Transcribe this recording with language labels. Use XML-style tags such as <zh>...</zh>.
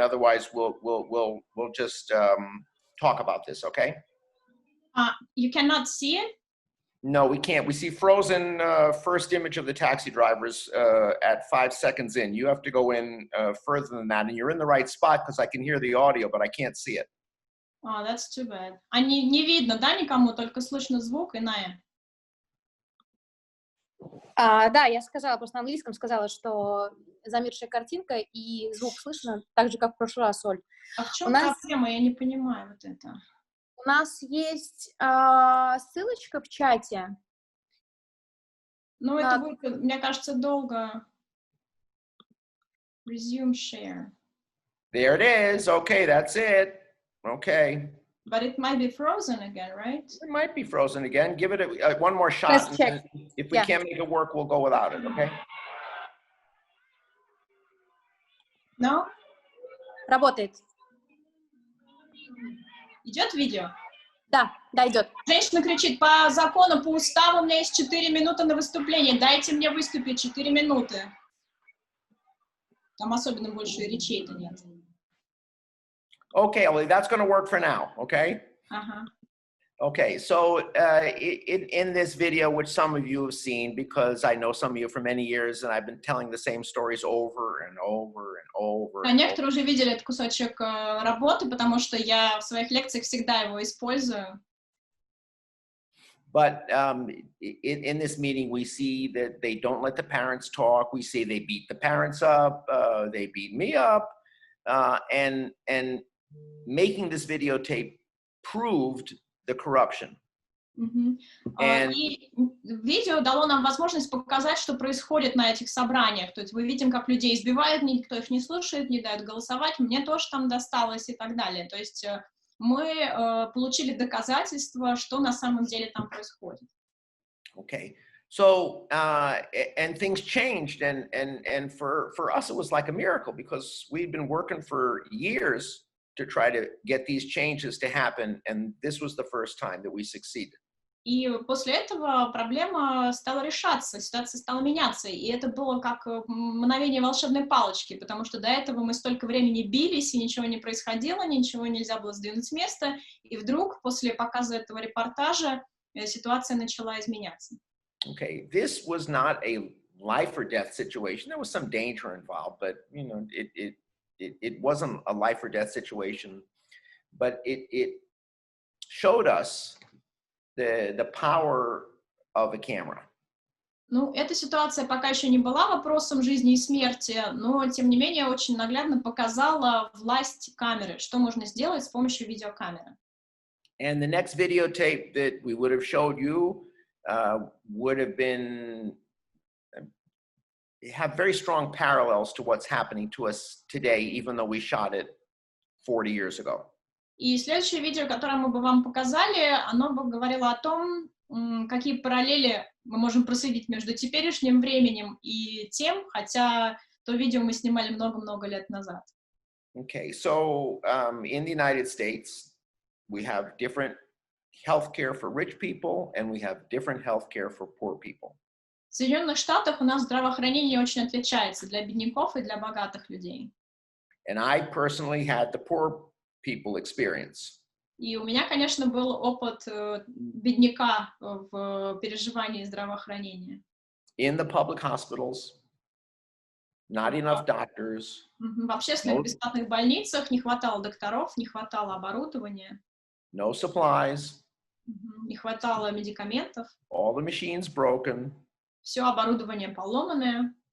<en>Otherwise, we'll just talk about this. Okay? You cannot see it? No, we can't. We see frozen first image of the taxi drivers at 5 seconds in. You have to go in further than that, and you're in the right spot because I can hear the audio, but I can't see it. Oh, that's too bad.</en> <ru>А не видно, да, никому, только слышно звук и Ная. Да, я сказала, просто на английском сказала, что замершая картинка и звук слышно так же, как в прошлый раз, Оль. А в чем проблема? Я не понимаю вот это. У нас есть ссылочка в чате. Ну, это будет, мне кажется, долго.</ru> <en>Resume share. There it is. Okay, that's it. Okay. But it might be frozen again, right? It might be frozen again. Give it one more shot. Let's check. If we can't make it work, we'll go without it, okay? No?</en> <ru>Работает. Идет видео? Да, идет. Женщина кричит: по закону, по уставу у меня есть 4 минуты на выступление. Дайте мне выступить 4 минуты. Там особенно больше речей-то нет.</ru> <en>Okay, Ellie, that's going to work for now, okay? Ага. Okay, so in this video, which some of you have seen, because I know some of you for many years, and I've been telling the same stories over and over and over.</en> <ru>А некоторые уже видели этот кусочек работы, потому что я в своих лекциях всегда его использую.</ru> <en>But in this meeting, we see that they don't let the parents talk. We see they beat the parents up. They beat me up. And making this videotape proved the corruption.</en> <ru>И видео дало нам возможность показать, что происходит на этих собраниях. То есть мы видим, как людей избивают, никто их не слушает, не дают голосовать, мне тоже там досталось и так далее. То есть мы получили доказательства, что на самом деле там происходит.</ru> <en>Okay, so and things changed, and for us it was like a miracle because we'd been working for years to try to get these changes to happen, and this was the first time that we succeeded.</en> <ru>И после этого проблема стала решаться, ситуация стала меняться, и это было как мгновение волшебной палочки, потому что до этого мы столько времени бились, и ничего не происходило, ничего нельзя было сдвинуть с места, и вдруг после показа этого репортажа ситуация начала изменяться.</ru> <en>Okay, this was not a life or death situation. There was some danger involved, but you know, it wasn't a life or death situation, but it showed us the power of a camera.</en> <ru>Ну, эта ситуация пока еще не была вопросом жизни и смерти, но, тем не менее, очень наглядно показала власть камеры, что можно сделать с помощью видеокамеры.</ru> <en>And the next videotape that we would have showed you would have been have very strong parallels to what's happening to us today, even though we shot it 40 years ago.</en> <ru>И следующее видео, которое мы бы вам показали, оно бы говорило о том, какие параллели мы можем проследить между теперешним временем и тем, хотя то видео мы снимали много-много лет назад.</ru> <en>Okay, so in the United States, we have different healthcare for rich people, and we have different healthcare for poor people.</en> <ru>В Соединенных Штатах у нас здравоохранение очень отличается для бедняков и для богатых людей.</ru> <en>And I personally had the poor people experience.</en> <ru>И у меня, конечно, был опыт бедняка в переживании здравоохранения.</ru> <en>In the public hospitals, not enough doctors.</en> <ru>В общественных бесплатных больницах не хватало докторов, не хватало оборудования.</ru> <en>No supplies.</en> <ru>Не хватало медикаментов.</ru> <en>All the machines broken.</en> <ru>Все оборудование поломанное.</ru>